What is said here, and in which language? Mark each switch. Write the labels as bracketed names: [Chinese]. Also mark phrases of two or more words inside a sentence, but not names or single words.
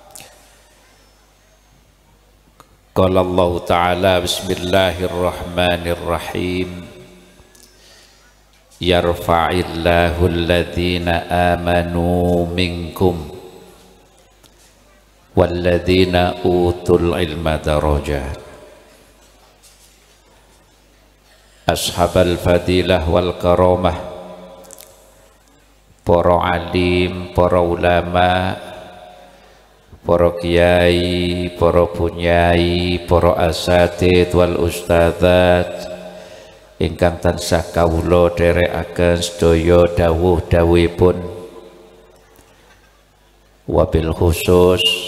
[Arabic] قال الله تعالى بسم الله الرحمن الرحيم، يرفع الله الذين آمنوا منكم والذين أوتوا العلم درجات. أصحاب الفضيلة والكرامة, [Javanese] para alim, para ulama, para kiai, para bunyai, para [Arabic] الأساتذة والأستاذات [Javanese] ingkang tansah kawula dherekaken sedaya dawuh-dawuhipun, wabil khusus